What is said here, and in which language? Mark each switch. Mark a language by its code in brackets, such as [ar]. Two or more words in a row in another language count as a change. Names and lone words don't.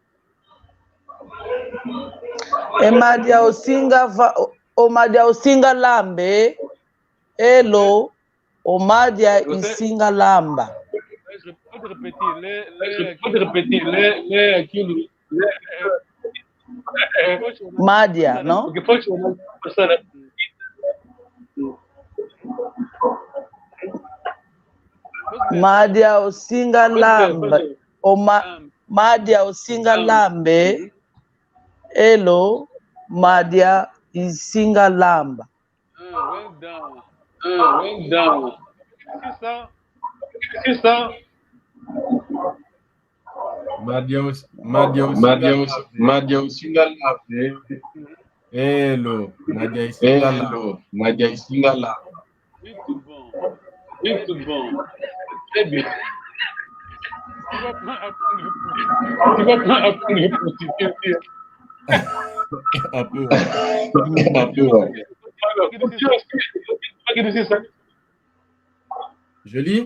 [kmb] Omadia Osinga Lambe. Elo. Omadia Isinga Lamba. [pt] Pode repetir. Lê aquilo. Madia, não? Porque pode passar. [kmb] Madia Osinga Lambe. Madia Osinga Lambe. Elo. Madia Isinga Lamba. [en] Well done. [pt] Isso. [kmb] Madia Usingalave. Hello, Madia Isingalave. [pt] Muito bom. [fr] Très bien. Tu vas pas apprendre le portugais. Un peu. Je lis.